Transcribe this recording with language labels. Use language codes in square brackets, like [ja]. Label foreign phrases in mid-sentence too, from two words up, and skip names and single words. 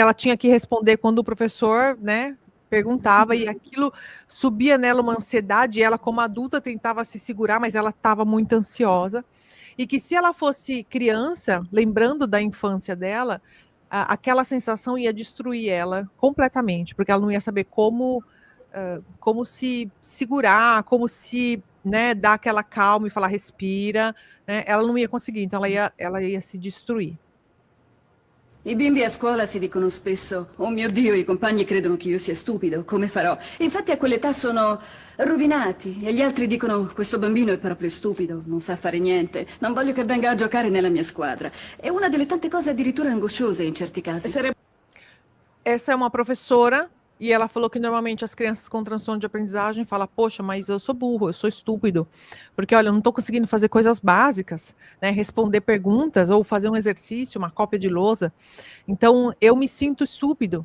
[pt] ela tinha que responder quando o professor, né, perguntava, e aquilo subia nela uma ansiedade, e ela, como adulta, tentava se segurar, mas ela estava muito ansiosa, e que se ela fosse criança, lembrando da infância dela, aquela sensação ia destruir ela completamente, porque ela não ia saber como se segurar, como se, né, dar aquela calma e falar respira, né? Ela não ia conseguir, então ela ia se destruir. [it] I bimbi a scuola si dicono spesso: oh mio Dio, i compagni credono che io sia stupido, come farò? Infatti a quell'età sono rovinati e gli altri dicono: questo bambino è proprio stupido, non sa fare niente, non voglio che venga a giocare nella mia squadra. È una delle tante cose addirittura angosciose in certi casi. [pt] Essa é uma professora, e ela falou que normalmente as crianças com transtorno de aprendizagem falam: poxa, mas eu sou burro, eu sou estúpido, porque olha, eu não estou conseguindo fazer coisas básicas, né, responder perguntas ou fazer um exercício, uma cópia de lousa, então eu me sinto estúpido.